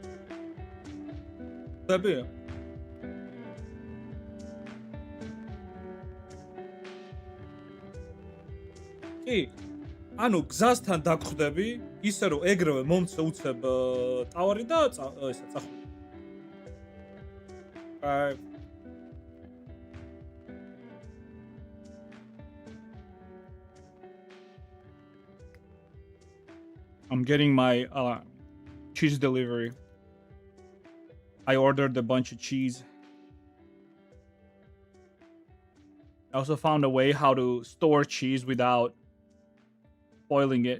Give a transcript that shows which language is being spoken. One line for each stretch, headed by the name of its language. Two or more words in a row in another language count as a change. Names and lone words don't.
Georgian: დაბი. კი, ანუ გზასთან დაგხვდები, ისე რომ ეგრევე მომცე უცებ ტავარი და ესა წახვიდე.
English: I'm getting my cheese delivery. I ordered a bunch of cheese. I also found a way how to store cheese without spoiling it.